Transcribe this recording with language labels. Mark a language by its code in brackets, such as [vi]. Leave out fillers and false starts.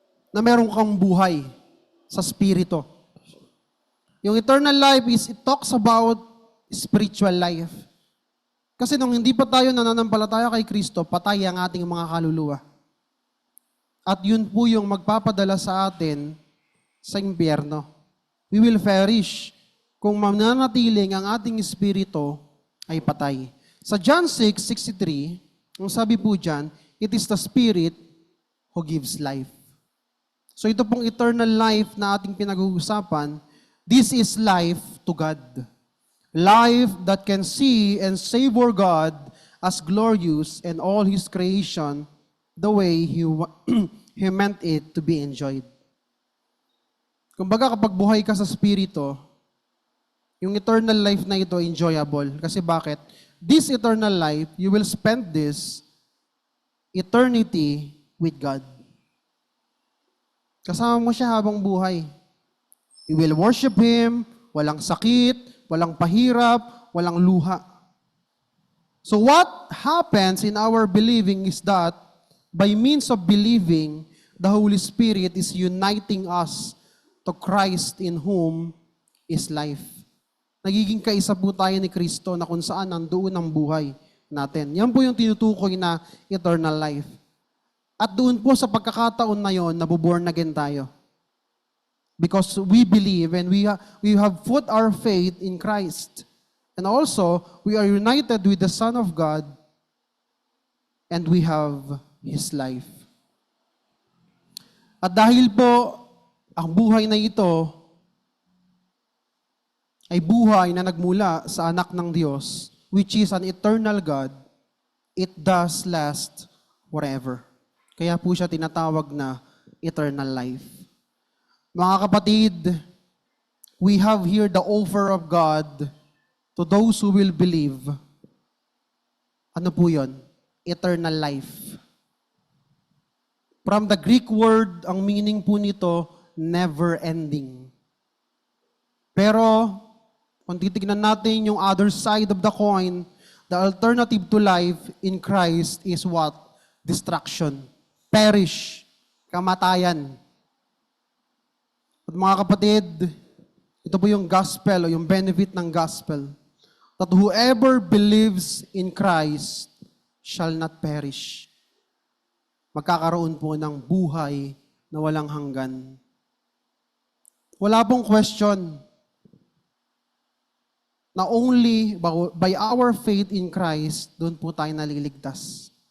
[tl] Na meron kang buhay sa spirito. [en] Yung eternal life is, it talks about spiritual life. [tl] Kasi nung hindi pa tayo nananampalataya kay Kristo, patay ang ating mga kaluluwa. At yun po yung magpapadala sa atin sa impyerno. [en] We will perish [tl] kung mananatiling ang ating espiritu ay patay. Sa John 6:63, ang sabi po dyan, [en] it is the Spirit who gives life. So [tl] ito pong [en] eternal life [tl] na ating pinag-uusapan, [en] this is life to God. Life that can see and savor God as glorious and all His creation the way He meant it to be enjoyed. [tl] Kumbaga kapag buhay ka sa Espiritu, yung eternal life na ito enjoyable. Kasi bakit? [en] This eternal life, you will spend this eternity with God. [tl] Kasama mo siya habang buhay. [en] You will worship Him, [tl] walang sakit, walang pahirap, walang luha. [en] So what happens in our believing is that by means of believing, the Holy Spirit is uniting us to Christ in whom is life. [tl] Nagiging kaisa po tayo ni Kristo na kung saan nandoon ang buhay natin. Yan po yung tinutukoy na eternal life. At doon po sa pagkakataon na yon, nabuborn again tayo. [en] Because we believe and we have put our faith in Christ. And also, we are united with the Son of God and we have His life. [tl] At dahil po, ang buhay na ito ay buhay na nagmula sa anak ng Diyos, [en] which is an eternal God, it does last forever. [tl] Kaya po siya tinatawag na eternal life. Mga kapatid, [en] we have here the offer of God to those who will believe. [tl] Ano po yun? [en] Eternal life. From the Greek word, [tl] ang meaning po nito, [en] never ending. [tl] Pero, kung titignan natin yung [en] other side of the coin, the alternative to life in Christ is what? Destruction. Perish. [tl] kamatayan. At mga kapatid, ito po yung gospel o yung benefit ng gospel. [en] That whoever believes in Christ shall not perish. [tl] Magkakaroon po ng buhay na walang hanggan. Wala pong question na [en] only by our faith in Christ, [tl] doon po tayo naliligtas.